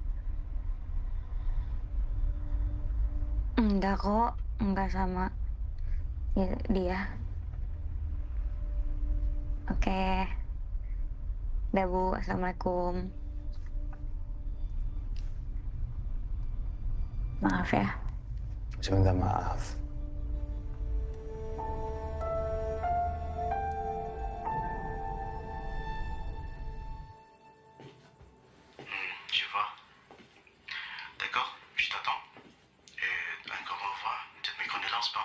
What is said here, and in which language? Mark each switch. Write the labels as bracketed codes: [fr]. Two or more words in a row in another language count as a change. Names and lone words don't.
[id] Enggak kok, enggak sama dia. Oke. Dah Bu, assalamualaikum. Maaf ya. Saya minta maaf. [fr] Je vois. D'accord, je t'attends. Et encore au revoir. Toutes mes condoléances, pas.